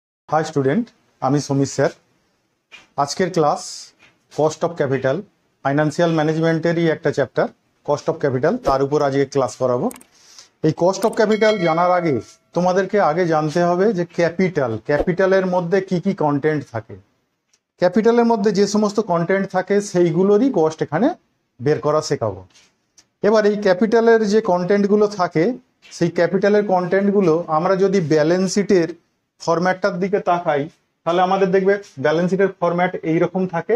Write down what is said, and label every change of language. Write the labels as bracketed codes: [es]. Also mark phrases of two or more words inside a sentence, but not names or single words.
[en] hi student [bn] আমি সমীর স্যার আজকের ক্লাস [en] cost of capital financial managementেরই [bn] একটা চ্যাপ্টার [en] cost of capital [bn] তার উপর আজ ক্লাস করাবো। এই [en] cost of capital [bn] জানার আগে তোমাদেরকে আগে জানতে হবে যে ক্যাপিটালের মধ্যে কি কি কন্টেন্ট থাকে। ক্যাপিটালের মধ্যে যে সমস্ত কন্টেন্ট থাকে সেইগুলোরই কস্ট এখানে বের করা শেখাবো। এবার এই ক্যাপিটালের যে কন্টেন্টগুলো থাকে সেই ক্যাপিটালের কন্টেন্টগুলো আমরা যদি [en] balance sheetের formatটার [bn] দিকে তাকাই তাহলে আমাদের দেখবে [en] balance sheetের format [bn] এইরকম থাকে।